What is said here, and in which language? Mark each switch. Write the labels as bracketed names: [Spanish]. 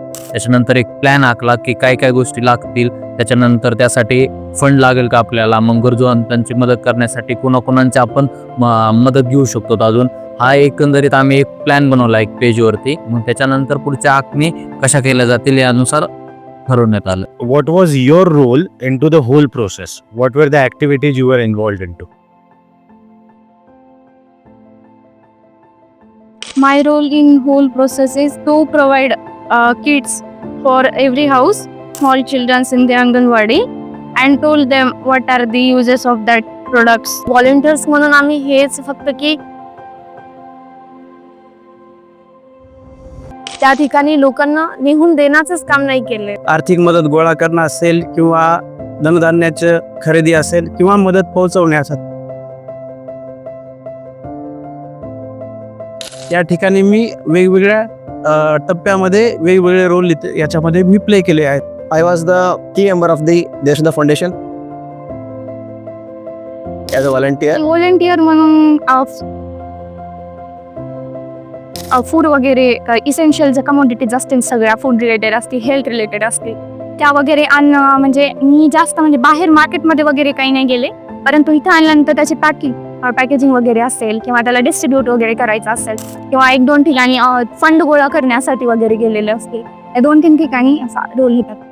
[Marathi] त्याच्यानंतर एक प्लॅन आखला की काय काय गोष्टी लागतील, त्याच्यानंतर त्यासाठी फंड लागेल का आपल्याला, मग गरजूवंतांची मदत करण्यासाठी कोणाकोणांची आपण मदत घेऊ शकतो. अजून हा एकंदरीत आम्ही एक प्लॅन बनवला एक पेजवरती. मग त्याच्यानंतर पुढच्या आखणी कशा केल्या जातील यानुसार ठरवण्यात आलं. [English] What was your role into the whole process? What were the activities you were involved into? My role in whole process is to provide kits for every house, small children in the Anganwadi, and told them what are the uses of that products. [Marathi] Volunteers म्हणून आम्ही हेच फक्त की त्या ठिकाणी लोकांना निघून देण्याचंच काम नाही केले. आर्थिक मदत गोळा करणं असेल किंवा धनधान्याची खरेदी असेल किंवा मदत पोहोचवण्याचा, या ठिकाणी मी वेगवेगळ्या टप्प्यामध्ये वेगवेगळे रोल याच्यामध्ये मी प्ले केले आहेत. [English] I was the key member of the Deshda Foundation as a volunteer. [Marathi] Volunteer म्हणून फूड वगैरे इसेन्शियल ज्या कमोडिटीज असतील सगळ्या फूड रिलेटेड असतील, हेल्थ रिलेटेड असतील, त्या वगैरे आणणं. म्हणजे मी जास्त म्हणजे बाहेर मार्केटमध्ये वगैरे काही नाही गेले, परंतु इथं आणल्यानंतर त्याची पॅकेजिंग वगैरे असेल किंवा त्याला डिस्ट्रीब्यूट वगैरे करायचं असेल किंवा 1-2 ठिकाणी फंड गोळा करण्यासाठी वगैरे गेलेले असतील, या 2-3 ठिकाणी असा रोल घेतात.